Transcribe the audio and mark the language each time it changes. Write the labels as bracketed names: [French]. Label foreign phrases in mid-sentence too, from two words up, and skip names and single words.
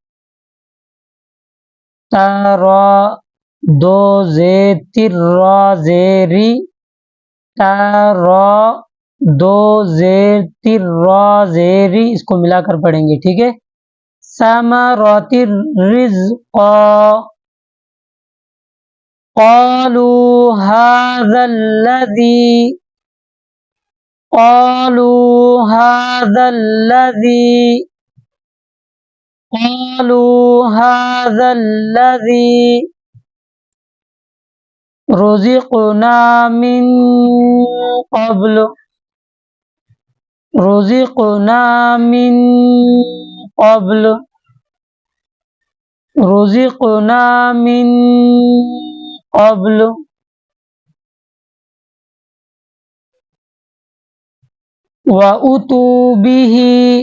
[Hindi] तारा, दो जे तिर रा जेरी, तारा, दो जे तिर रा जेरी, इसको मिलाकर पढ़ेंगे, ठीक है। [Arabic] ثمرة رزقا، قالوا هذا الذي، قالوا هذا الذي, قالوا هذا الذي رزقنا من قبل، رزقنا من قبل، رزقنا من قبل، وأتوا به,